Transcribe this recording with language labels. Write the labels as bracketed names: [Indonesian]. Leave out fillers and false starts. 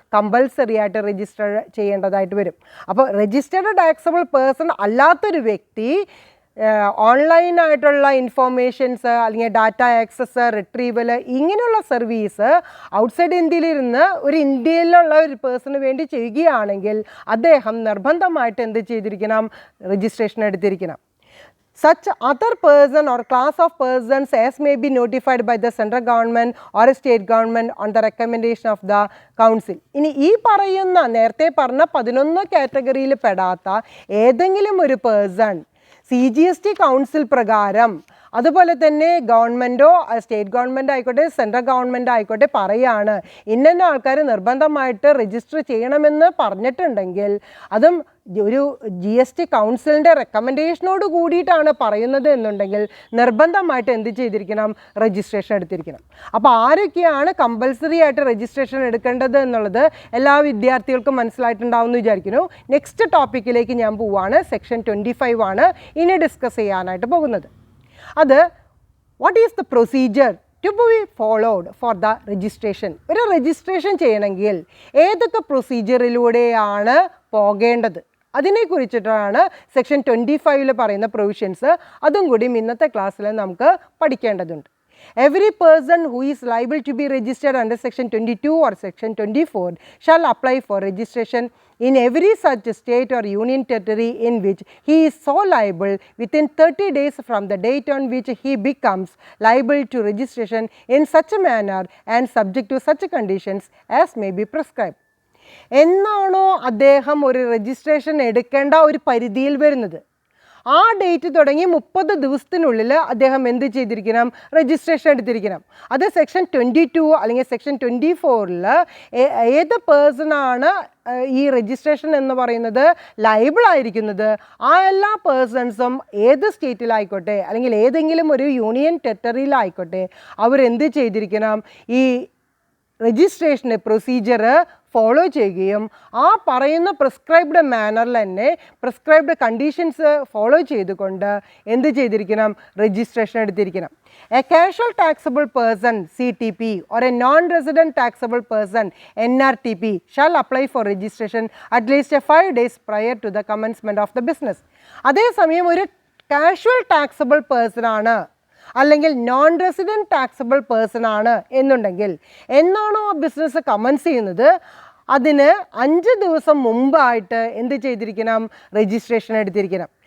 [Malayalam] Compulsory ആയിട്ട് register ചെയ്യേണ്ടതായിട്ട് വരും. അപ്പോൾ രജിസ്റ്റേർഡ് ടാക്സബിൾ പേഴ്സൺ അല്ലാത്തൊരു വ്യക്തി ഓൺലൈനായിട്ടുള്ള ഇൻഫോർമേഷൻസ് അല്ലെങ്കിൽ ഡാറ്റ ആക്സസ്, റിട്രീവൽ ഇങ്ങനെയുള്ള സർവീസ് ഔട്ട്സൈഡ് ഇന്ത്യയിലിരുന്ന് ഒരു ഇന്ത്യയിലുള്ള ഒരു പേഴ്സണിന് വേണ്ടി ചെയ്യുകയാണെങ്കിൽ അദ്ദേഹം നിർബന്ധമായിട്ട് എന്ത് ചെയ്തിരിക്കണം? Registration എടുത്തിരിക്കണം. [English] Such other person or class of persons as may be notified by the central government or a state government on the recommendation of the council. [Malayalam] ഇനി ഈ പറയുന്ന നേരത്തെ പറഞ്ഞ 11 കാറ്റഗറിയിൽ പെടാത്ത ഏതെങ്കിലും ഒരു പേഴ്സൺ CGST കൗൺസിൽ പ്രകാരം അതുപോലെ തന്നെ ഗവൺമെൻറ്റോ സ്റ്റേറ്റ് ഗവൺമെൻറ് ആയിക്കോട്ടെ സെൻട്രൽ ഗവൺമെൻറ് ആയിക്കോട്ടെ പറയുകയാണ് ഇന്ന ആൾക്കാർ നിർബന്ധമായിട്ട് രജിസ്റ്റർ ചെയ്യണമെന്ന് പറഞ്ഞിട്ടുണ്ടെങ്കിൽ അതും ഒരു GST കൗൺസിലിൻ്റെ റെക്കമെൻഡേഷനോട് കൂടിയിട്ടാണ് പറയുന്നത് എന്നുണ്ടെങ്കിൽ നിർബന്ധമായിട്ട് എന്ത് ചെയ്തിരിക്കണം? രജിസ്ട്രേഷൻ എടുത്തിരിക്കണം. അപ്പോൾ ആരൊക്കെയാണ് കമ്പൽസറി ആയിട്ട് രജിസ്ട്രേഷൻ എടുക്കേണ്ടത് എന്നുള്ളത് എല്ലാ വിദ്യാർത്ഥികൾക്കും മനസ്സിലായിട്ടുണ്ടാവും എന്ന് വിചാരിക്കുന്നു. നെക്സ്റ്റ് ടോപ്പിക്കിലേക്ക് ഞാൻ പോവുകയാണ്. സെക്ഷൻ 25 ആണ് ഇനി ഡിസ്കസ് ചെയ്യാനായിട്ട് പോകുന്നത്. [English] അത് what is the procedure to be followed for the registration. [Malayalam] ഒരു രജിസ്ട്രേഷൻ ചെയ്യണമെങ്കിൽ ഏതൊക്കെ പ്രൊസീജിയറിലൂടെയാണ് പോകേണ്ടത് അതിനെക്കുറിച്ചിട്ടാണ് സെക്ഷൻ 25 പറയുന്ന പ്രൊവിഷൻസ്. അതും കൂടി ഇന്നത്തെ ക്ലാസ്സിൽ നമുക്ക് പഠിക്കേണ്ടതുണ്ട്. [English] Every person who is liable to be registered under section 22 or section 24 shall apply for registration in every such state or union territory in which he is so liable within 30 days from the date on which he becomes liable to registration in such a manner and subject to such conditions as may be prescribed. [Malayalam] എന്നാണോ അദ്ദേഹം ഒരു registration എടുക്കേണ്ട ഒരു പരിധിയിൽ വരുന്നത്, ആ date തുടങ്ങി 30 ദിവസത്തിനുള്ളിൽ അദ്ദേഹം എന്ത് ചെയ്തിരിക്കണം, രജിസ്ട്രേഷൻ എടുത്തിരിക്കണം. അത് സെക്ഷൻ 22 അല്ലെങ്കിൽ സെക്ഷൻ 24 ഏത് പേഴ്സണാണ് ഈ രജിസ്ട്രേഷൻ എന്ന് പറയുന്നത് ലയബിൾ ആയിരിക്കുന്നത്, ആ എല്ലാ പേഴ്സൺസും ഏത് സ്റ്റേറ്റിലായിക്കോട്ടെ അല്ലെങ്കിൽ ഏതെങ്കിലും ഒരു യൂണിയൻ ടെറിട്ടറിയിലായിക്കോട്ടെ അവരെന്ത് ചെയ്തിരിക്കണം, ഈ രജിസ്ട്രേഷൻ്റെ പ്രൊസീജിയർ ഫോളോ ചെയ്യുകയും ആ പറയുന്ന പ്രിസ്ക്രൈബ്ഡ് മാനറിൽ തന്നെ പ്രിസ്ക്രൈബ്ഡ് കണ്ടീഷൻസ് ഫോളോ ചെയ്തുകൊണ്ട് എന്ത് ചെയ്തിരിക്കണം, registration എടുത്തിരിക്കണം. [English] A casual taxable person CTP or a non-resident taxable person NRTP shall apply for registration at least 5 days prior to the commencement of the business. [Malayalam] അതേസമയം ഒരു casual taxable person ആണ് അല്ലെങ്കിൽ non resident taxable person ആണ് എന്നുണ്ടെങ്കിൽ എന്നാണോ ആ business comments ചെയ്യുന്നത് അതിന് 5 ദിവസം മുമ്പായിട്ട് എന്ത് ചെയ്തിരിക്കണം, രജിസ്ട്രേഷൻ എടുത്തിരിക്കണം.